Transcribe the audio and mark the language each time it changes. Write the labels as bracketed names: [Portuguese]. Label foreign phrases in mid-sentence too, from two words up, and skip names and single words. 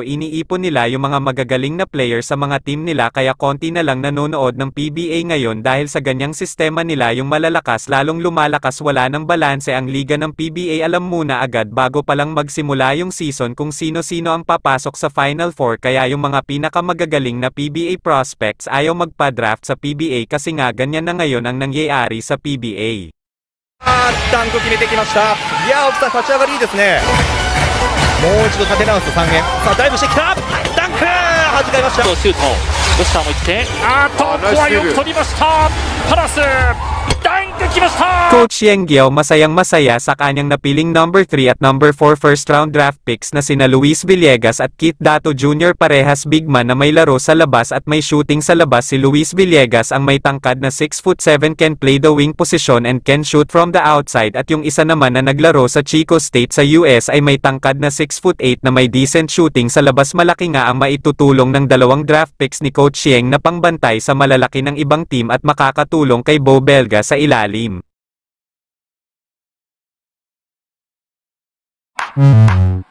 [Filipino] Iniipon nila yung mga magagaling na player sa mga team nila kaya konti na lang nanonood ng PBA ngayon dahil sa ganyang sistema nila yung malalakas lalong lumalakas. Wala ng balanse ang liga ng PBA. Alam muna agad bago palang magsimula yung season kung sino-sino ang papasok sa [English] Final Four [Filipino] kaya yung mga pinakamagagaling na [English] PBA prospects [Filipino] ayaw magpa-draft sa PBA kasi nga ganyan na ngayon ang nangyayari sa PBA. [Japanese] ダンク決めてきました。いや、奥さん立ち上がりいいですね。もう一度立て直す3円。さあダイブしてきた。ダンク弾かれました。シュート。ロシターも行って。ここはよく取りました。パラス。ダンクきました。 [Filipino] Coach Yeng Guiao masayang-masaya sa kanyang napiling [English] number 3 at number 4 first-round draft picks [Filipino] na sina Luis Villegas at Keith Dato Jr. parehas big man na may laro sa labas at may shooting sa labas. Si Luis Villegas ang may tangkad na 6'7", [English] can play the wing position and can shoot from the outside, [Filipino] at yung isa naman na naglaro sa Chico State sa US ay may tangkad na 6'8" na may [English] decent shooting [Filipino] sa labas. Malaki nga ang maitutulong ng dalawang [English] draft picks [Filipino] ni Coach Yeng na pangbantay sa malalaki ng ibang team at makakatulong kay Bo Belga sa ilalim.